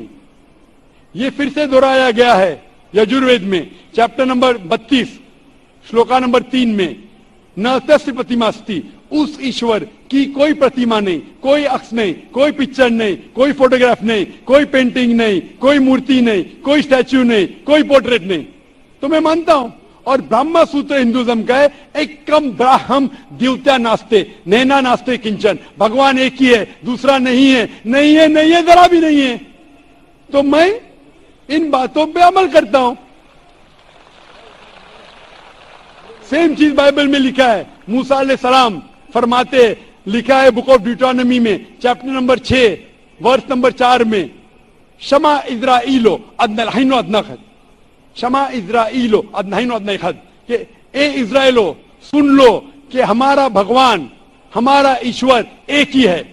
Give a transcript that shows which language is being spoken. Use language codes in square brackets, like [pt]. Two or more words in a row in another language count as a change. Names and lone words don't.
[ur] یہ پھر سے دہرایا گیا ہے یجوروید میں [en] chapter number [ur] 32 شلوکا نمبر 3 میں، [sa] न तस्य प्रतिमा अस्ति, [ur] اس ایشور کی کوئی پرتیما نہیں، کوئی عکس نہیں، کوئی پکچر نہیں، کوئی فوٹوگراف نہیں، کوئی پینٹنگ نہیں، کوئی مورتی نہیں، کوئی اسٹیچو نہیں، کوئی پورٹریٹ نہیں. تو میں مانتا ہوں. اور برہما سوتر ہندوازم کا ہے [sa] एकम् ब्रह्म द्वितीय नास्ति नेह नास्ति किंचन, [ur] بھگوان ایک ہی ہے دوسرا نہیں ہے، نہیں ہے نہیں ہے ذرا بھی نہیں ہے. تو میں ان باتوں پہ عمل کرتا ہوں. سیم چیز بائبل میں لکھا ہے. موسیٰ علیہ السلام فرماتے، لکھا ہے [en] Book of Deuteronomy [ur] میں [en] chapter number [ur] 6 [en] verse number [ur] 4 میں، [he] שמע ישראל אלוהינו אחד, שמע ישראל אלוהינו אחד, [ur] کہ اے اسرائیلو سن لو کہ ہمارا بھگوان ہمارا ایشور ایک ہی ہے.